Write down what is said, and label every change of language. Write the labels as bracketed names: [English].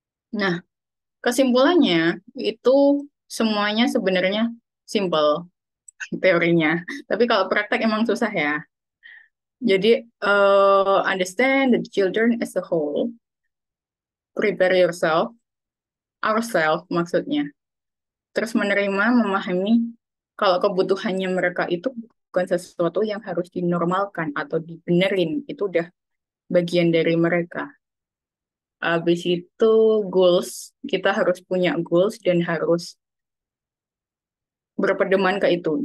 [Indonesian] Nah, kesimpulannya itu semuanya sebenarnya simple teorinya. Tapi kalau praktek emang susah ya. [English] Jadi, understand the children as a whole, prepare yourself, ourselves maksudnya. [Indonesian] Terus menerima, memahami kalau kebutuhannya mereka itu bukan sesuatu yang harus dinormalkan atau dibenerin. Itu udah bagian dari mereka. Habis itu goals, kita harus punya goals dan harus berpedoman ke itu.